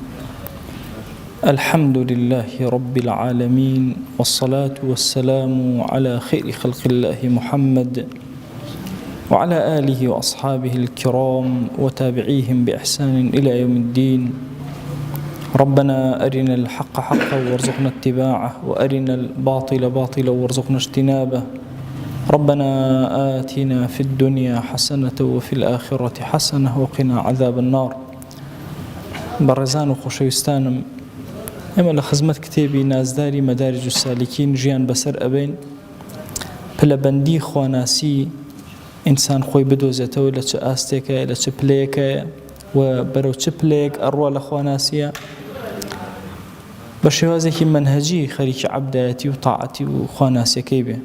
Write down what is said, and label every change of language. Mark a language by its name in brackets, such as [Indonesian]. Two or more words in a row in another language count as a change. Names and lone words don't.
[Arabic] الحمد لله رب العالمين، والصلاة والسلام على خير خلق الله محمد وعلى آله وأصحابه الكرام وتابعيهم بإحسان إلى يوم الدين. ربنا أرنا الحق حقا وارزقنا اتباعه، وأرنا الباطل باطلا وارزقنا اجتنابه. ربنا آتنا في الدنيا حسنة وفي الآخرة حسنة وقنا عذاب النار. [Central Kurdish] برزان وخشوستانم ئێمە لە خزمەت کتێبی نازداری مەدارج السالکین ژیان بەسەر ئەبین پلەبەندی خواناسی ئینسان خۆی بدۆزێتەوە لە چه ئاستێکە لە چه پلەیەکە و بەرەو چه پلەیەک ئەڕوا لە خواناسیە بە شێوازێکی منهەجی خەریکی عەبدایەتی و تاعەتی و خواناسیەکەی بێ.